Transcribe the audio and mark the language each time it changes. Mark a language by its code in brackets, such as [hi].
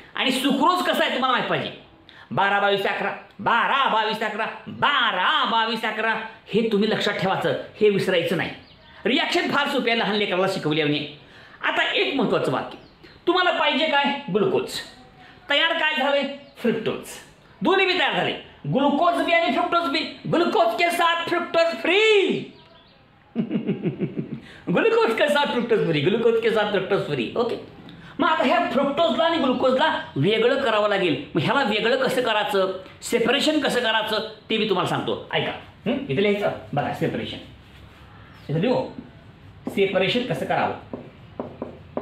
[mr] आणि सुक्रोज कसं आहे तुम्हाला माहीत पाहिजे, 12 22 11 12 22 11 12 22 11. हे तुम्ही लक्षात ठेवायचं, हे विसरायचं नाही. रिॲक्शन फार सोपी आहे, लहान लेकराला शिकवल्याने. आता एक महत्त्वाचं वाक्य, तुम्हाला पाहिजे काय, ग्लुकोज. तयार काय झाले, फ्रुक्टोज. दोन्ही बी तयार झाले, ग्लुकोज बी आणि फ्रुक्टोज बी. [hi] ग्लुकोज के साथ फ्रुक्टोज फ्री ग्लुकोज के साथ फ्रुक्टोज फ्री, ग्लुकोज के साथ फ्रुक्टोज फ्री. ओके. [mr] मग आता ह्या फ्रुक्टोजला आणि ग्लुकोजला वेगळं करावं लागेल. मग ह्याला वेगळं कसं करायचं, सेपरेशन कसं करायचं ते मी तुम्हाला सांगतो. ऐका, इथे लिहायचं बघा, सेपरेशन. इथे लिहू, सेपरेशन कसं करावं.